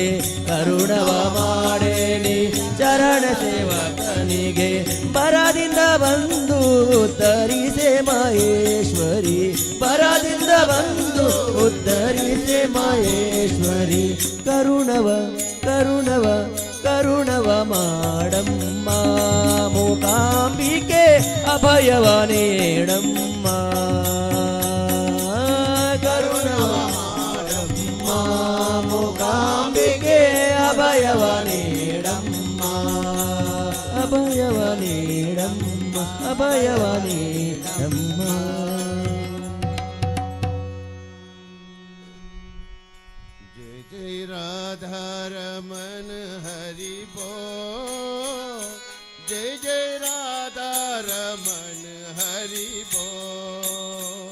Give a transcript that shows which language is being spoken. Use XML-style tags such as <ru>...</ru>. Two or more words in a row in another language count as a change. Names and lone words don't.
<kn>ಕರುಣವ ಮಾಡೇನಿ ಚರಣ ಸೇವಕನಿಗೆ ಬರದಿಂದ ಬಂದು ಉತ್ತರಿಸೆ ಮಹೇಶ್ವರಿ ಬರದಿಂದ ಬಂದು ಉತ್ತರಿಸೆ ಮಹೇಶ್ವರಿ ಕರುಣವ ಕರುಣವ ಕರುಣವ ಮಾಡಮ್ಮ ಮೂಕಾಂಬಿಕೆ ಅಭಯವ ನೀಡಮ್ಮ ಕರುಣವ ಮಾಡಮ್ಮ ಮೂಕಾಂಬಿಕೆ ಅಭಯವ ನೀಡಮ್ಮ ಅಭಯವ ನೀಡಮ್ಮ ಅಭಯವ ನೀಡಮ್ಮ</kn> <hi>जय राधा रमन हरि बोल जय जय राधा रमन हरि बोल</hi>